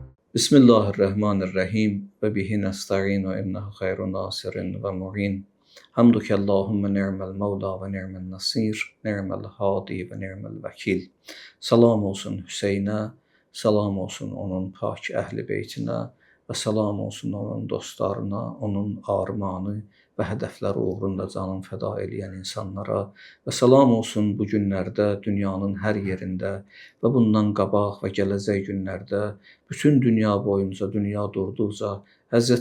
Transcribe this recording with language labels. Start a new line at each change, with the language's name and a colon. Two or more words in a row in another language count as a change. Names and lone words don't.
Arabic: بسم الله الرحمن الرحيم وبه نستعين وإنه خير ناصر ومعين. نحمدك اللهم نعم المولى ونعم النصير نعم الهادي ونعم الوكيل.
Azerbaijani: Salam olsun Hüseyn'e, salam olsun onun pak əhli beytinə və salam olsun onun dostlarına, onun armağanı və hədəfləri uğrunda canını fəda eləyən insanlara və salam olsun bu günlərdə dünyanın hər yerində və bundan qabaq və gələcək günlərdə bütün dünya boyunca, dünya durduqca Hz.